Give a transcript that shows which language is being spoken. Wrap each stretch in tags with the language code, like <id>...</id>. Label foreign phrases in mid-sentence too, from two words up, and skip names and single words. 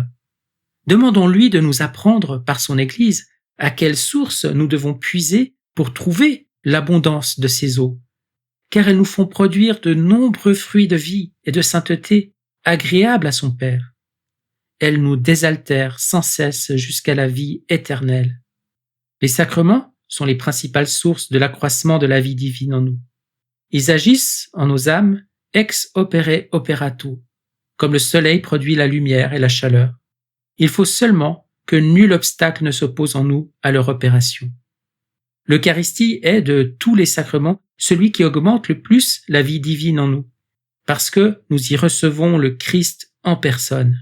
<fr>Demandons-lui de nous apprendre par son Église à quelle source nous devons puiser pour trouver l'abondance de ces eaux, car elles nous font produire de nombreux fruits de vie et de sainteté agréables à son Père. Elles nous désaltèrent sans cesse jusqu'à la vie éternelle. Les sacrements sont les principales sources de l'accroissement de la vie divine en nous. Ils agissent en nos âmes</fr> <la>ex opere operato,</la> <fr>comme le soleil produit la lumière et la chaleur. Il faut seulement que nul obstacle ne s'oppose en nous à leur opération. L'Eucharistie est de tous les sacrements celui qui augmente le plus la vie divine en nous, parce que nous y recevons le Christ en personne.</fr>